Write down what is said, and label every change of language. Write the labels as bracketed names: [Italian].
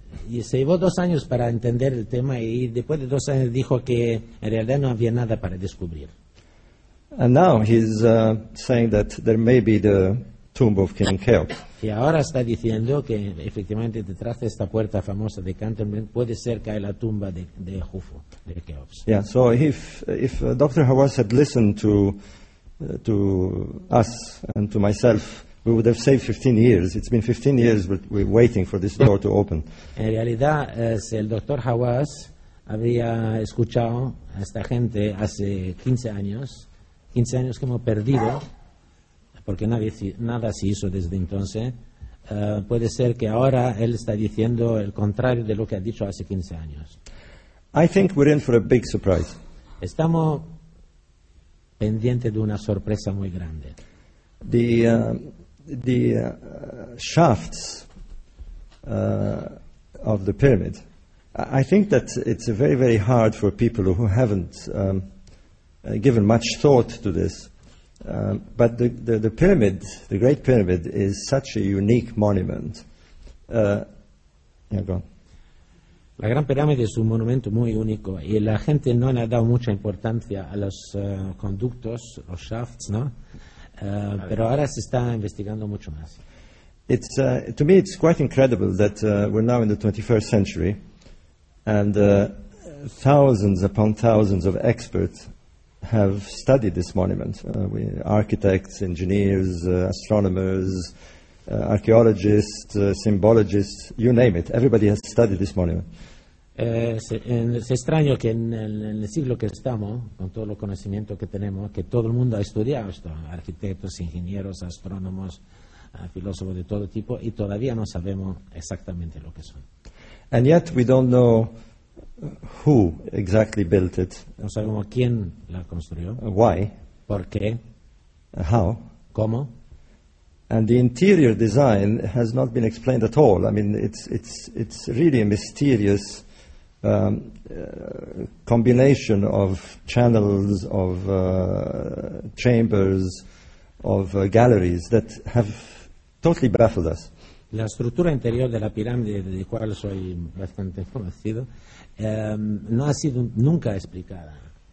[Spanish] Y se llevó 2 años para entender el tema y después de 2 años dijo que en realidad no había nada para descubrir. [English] And now he's saying that there may be the tomb of King Cheops. [Spanish] Y ahora está diciendo que efectivamente detrás de esta puerta famosa de Canterbury puede ser que hay la tumba de Jufu, de Cheops. [English] Yeah, so if Dr. Hawass had listened to us and to myself, we would have saved 15 years. It's been 15 years we're waiting for this door to open. [Spanish] En realidad, si el Dr. Hawass había escuchado a esta gente hace 15 años que hemos perdido, porque nada se hizo desde entonces, puede ser que ahora él está diciendo el contrario de lo que ha dicho hace 15 años. [English] I think we're in for a big surprise. [Spanish] Estamos pendientes de una sorpresa muy grande. [English] The shafts of the pyramid, I think that it's very, very hard for people who haven't given much thought to this, but the pyramid, the Great Pyramid, is such a unique monument. Yeah, go on. [Spanish] La Gran Pirámide es un monumento muy único y la gente no le ha dado mucha importancia a los conductos, los shafts, ¿no? Pero ahora se está investigando mucho más. [English] It's to me it's quite incredible that we're now in the 21st century and thousands upon thousands of experts have studied this monument. Architects, engineers, astronomers, archaeologists, symbologists, you name it. Everybody has studied this monument. [Spanish] Es extraño que en el siglo que estamos, con todo el conocimiento que tenemos, que todo el mundo ha estudiado esto, arquitectos, ingenieros, astrónomos, filósofos de todo tipo, y todavía no sabemos exactamente lo que son. [English] And yet we don't know who exactly built it. [Spanish] No sabemos quién la construyó. [English] Why? [Spanish] ¿Por qué? [English] How? [Spanish] ¿Cómo? [English] And the interior design has not been explained at all. I mean, it's really a mysterious combination of channels, of chambers, of galleries that have totally baffled us. [Spanish] La estructura interior de la pirámide, de la cual soy bastante conocido, no ha sido nunca explicada.